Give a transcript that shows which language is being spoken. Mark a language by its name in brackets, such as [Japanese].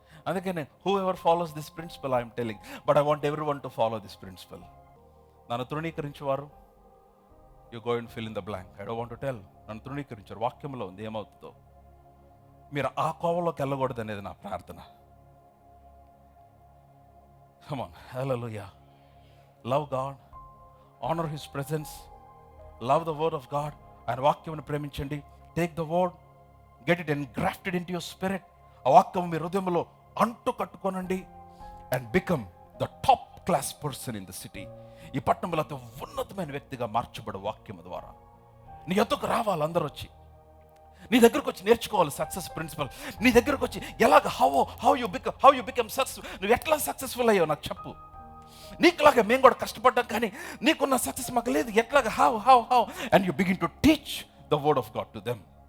[Telugu] అందుకనే [English] Whoever follows this principle I'm telling, but I want everyone to follow this principle. [Telugu] నన్ను తృణీకరించేవారు, [English] You go and fill in the blank. I don't want to tell. [Telugu] నన్ను తృణీకరించారు, వాక్యంలో ఉంది ఏమవుతుందో. మీరు ఆ కోవలోకి వెళ్ళకూడదు అనేది నా ప్రార్థన. [English] Come on, hallelujah. Love God, honor His presence, love the word of God, and [Telugu] వాక్యమును ప్రేమించండి. [English] Take the word, get it engrafted into your spirit. [Telugu] ఆ వాక్యము మీ హృదయంలో అంటు కట్టుకోనండి. [English] And become the top class person in the city. [Telugu] ఈ పట్టణంలో అతి ఉన్నతమైన వ్యక్తిగా మార్చబడే వాక్యము ద్వారా నీ ఎద్దుకు రావాలి. అందరూ వచ్చి నీ దగ్గరకు వచ్చి నేర్చుకోవాలి సక్సెస్ ప్రిన్సిపల్. నీ దగ్గరకు వచ్చి ఎలాగ [English] how you become success, [Telugu] నువ్వు ఎట్లా సక్సెస్ఫుల్ అయ్యావు నాకు చెప్పు. నీకులాగా మేము కూడా కష్టపడ్డాం, కానీ నీకున్న సక్సెస్ మాకు లేదు. ఎట్లాగా [English] How and you begin to teach the word of God to them.